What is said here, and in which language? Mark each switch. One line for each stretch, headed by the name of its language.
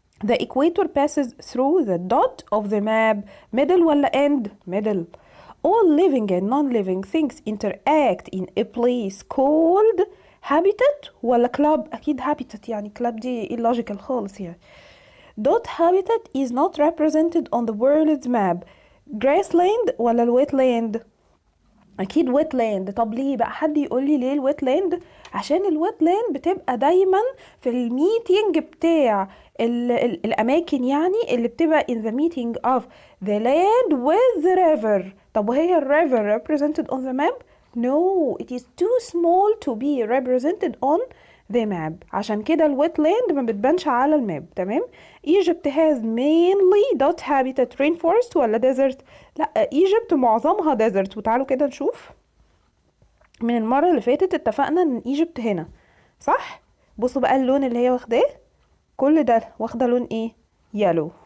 English: The equator passes through the dot of the map. Middle
Arabic: ولا
English: end؟ middle. All living and non-living things interact in a place called habitat
Arabic: ولا
English: club؟
Arabic: أكيد
English: habitat،
Arabic: يعني
English: club
Arabic: دي
English: illogical
Arabic: خالص يعني.
English: Dot habitat is not represented on the world's map. grassland
Arabic: ولا
English: الwetland؟
Arabic: اكيد
English: wetland.
Arabic: طب ليه بقى؟ حد يقول لي ليه الwetland؟ عشان الwetland بتبقى دايما في الميتينج بتاع الأماكن يعني اللي بتبقى
English: in the meeting of the land with the river.
Arabic: طب وهي
English: river represented on the map? No, it is too small to be represented on the map.
Arabic: عشان كده wetland ما بتبانش على الماب. تمام.
English: Egypt has mainly dot habitat rainforest
Arabic: ولا
English: desert؟
Arabic: لا،
English: Egypt
Arabic: معظمها
English: desert.
Arabic: وتعالوا كده نشوف. من المرة اللي فاتت اتفقنا ان Egypt هنا، صح؟ بصوا بقى اللون اللي هي واخداه، كل ده واخده لون ايه؟
English: yellow.